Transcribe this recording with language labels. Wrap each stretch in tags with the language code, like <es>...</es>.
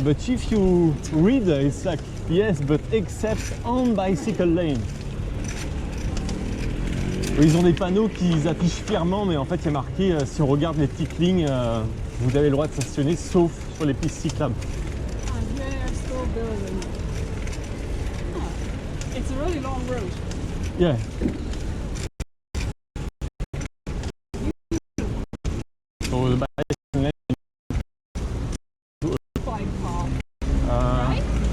<en>But if you read, it's like yes, but except on bicycle lane.</en> <fr>Ils ont des panneaux qu'ils affichent fièrement, mais en fait il y a marqué si on regarde les petites lignes, vous avez le droit de stationner sauf sur les pistes cyclables.</fr> <en>And they are still building. Huh. It's a really long road. Yeah. So the bicycle lane. Bike path. Right?</en>